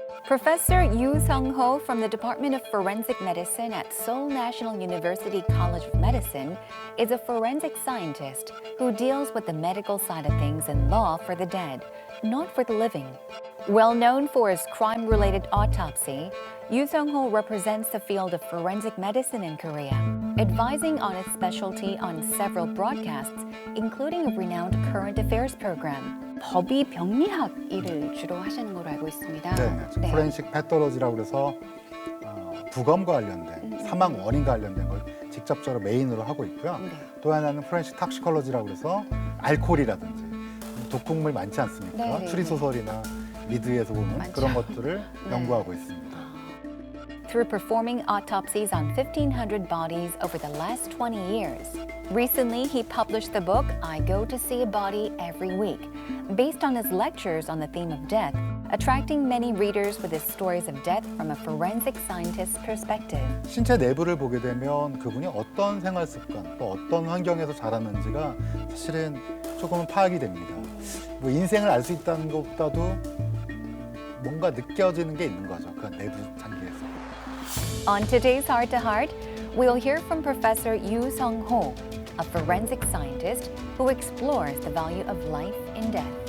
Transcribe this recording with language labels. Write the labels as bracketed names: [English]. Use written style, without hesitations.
[English] Professor Yu Sung-ho from the Department of Forensic Medicine at Seoul National University College of Medicine is a forensic scientist who deals with the medical side of things in law for the dead, not for the living. Well known for his crime-related autopsy, Yu Sung-ho represents the field of forensic medicine in Korea, advising on its specialty on several broadcasts, including a renowned current affairs program. [Korean] 법의 병리학 일을 주로 하시는 걸로 알고 있습니다. 네, 포렌식 패톨로지라고 그래서 부검과 관련된 사망 원인과 관련된 걸 직접적으로 메인으로 하고 있고요. 또 하나는 포렌식 탁시콜로지라고 그래서 알코올이라든지 독극물 많지 않습니까? 추리 소설이나 미드에서 보면 많죠. 그런 것들을 연구하고 있습니다. [English] Through performing autopsies on 1,500 bodies over the last 20 years. Recently, he published the book, I Go to See a Body Every Week, based on his lectures on the theme of death, attracting many readers with his stories of death from a forensic scientist's perspective. [Korean] 신체 내부를 보게 되면 그분이 어떤 생활 습관, 또 어떤 환경에서 자랐는지가 사실은 조금은 파악이 됩니다. 뭐 인생을 알 수 있다는 것보다도 뭔가 느껴지는 게 있는 거죠. 그 내부 단계에서. [English] On today's Heart to Heart, we'll hear from Professor Yu Sung-ho, a forensic scientist who explores the value of life in death.